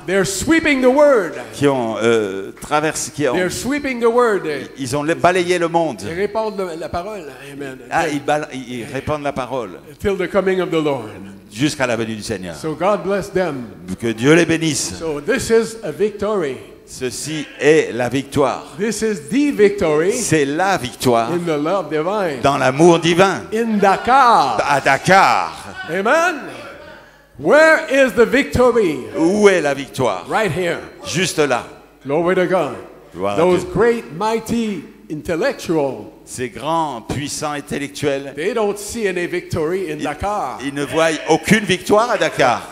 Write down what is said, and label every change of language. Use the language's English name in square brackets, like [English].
[English] They're sweeping the word. [French] qui ont traversé, [English] They're sweeping the word. [French] ils ont balayé le monde. Ils répandent la parole. [English] Amen. [French] Ah, ils répandent la parole [English] Till the coming of the Lord. [French] jusqu'à la venue du Seigneur. [English] So God bless them. [French] Que Dieu les bénisse. [English] So this is a victory. [French] Ceci est la victoire. [English] This is the victory [French] C'est la victoire [English] in the love divine. [French] dans l'amour divin. [English] In Dakar. [French] À Dakar. [English] Amen. Where is the victory? [French] Où est la victoire? [English] Right here. [French] Juste là. [English] Glory to God. [French] Gloire à [English] Those [French] Dieu. [English] great, mighty intellectuals, [French] Ces grands, puissants intellectuels, [English] they don't see any victory in Dakar. [French] ils ne voient aucune victoire à Dakar.